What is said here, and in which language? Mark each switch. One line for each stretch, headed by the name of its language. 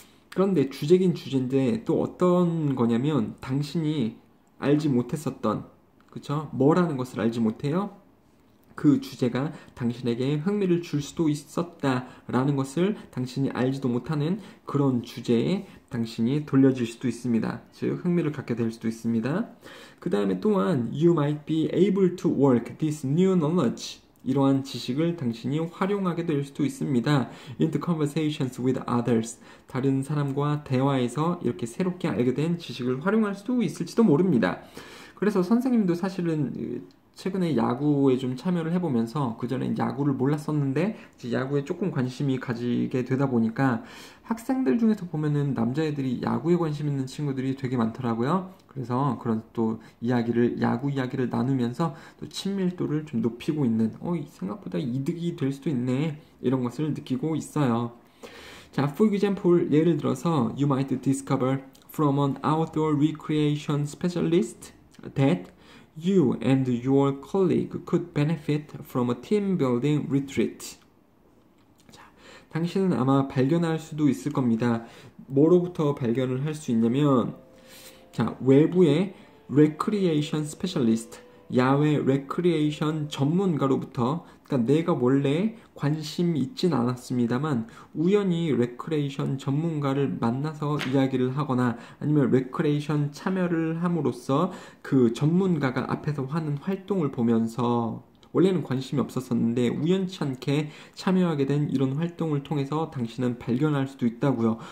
Korean: 그런데 주제긴 주제인데 또 어떤 거냐면, 당신이 알지 못했었던, 그쵸? 뭐라는 것을 알지 못해요? 그 주제가 당신에게 흥미를 줄 수도 있었다라는 것을 당신이 알지도 못하는 그런 주제에 당신이 돌려질 수도 있습니다. 즉, 흥미를 갖게 될 수도 있습니다. 그 다음에 또한
English: You might be able to work this new knowledge.
Korean: 이러한 지식을 당신이 활용하게 될 수도 있습니다.
English: into conversations with others.
Korean: 다른 사람과 대화에서 이렇게 새롭게 알게 된 지식을 활용할 수도 있을지도 모릅니다. 그래서 선생님도 사실은 최근에 야구에 좀 참여를 해보면서, 그전에 야구를 몰랐었는데 이제 야구에 조금 관심이 가지게 되다 보니까 학생들 중에서 보면은 남자애들이 야구에 관심 있는 친구들이 되게 많더라고요. 그래서 그런 또 야구 이야기를 나누면서 또 친밀도를 좀 높이고 있는, 생각보다 이득이 될 수도 있네, 이런 것을 느끼고 있어요. 자,
English: for example,
Korean: 예를 들어서
English: You might discover from an outdoor recreation specialist that you and your colleague could benefit from a team building retreat.
Korean: 자, 당신은 아마 발견할 수도 있을 겁니다. 뭐로부터 발견을 할 수 있냐면, 자, 외부의
English: recreation specialist,
Korean: 야외 레크리에이션 전문가로부터, 그러니까 내가 원래 관심이 있진 않았습니다만 우연히 레크리에이션 전문가를 만나서 이야기를 하거나 아니면 레크리에이션 참여를 함으로써 그 전문가가 앞에서 하는 활동을 보면서 원래는 관심이 없었었는데 우연치 않게 참여하게 된 이런 활동을 통해서 당신은 발견할 수도 있다고요.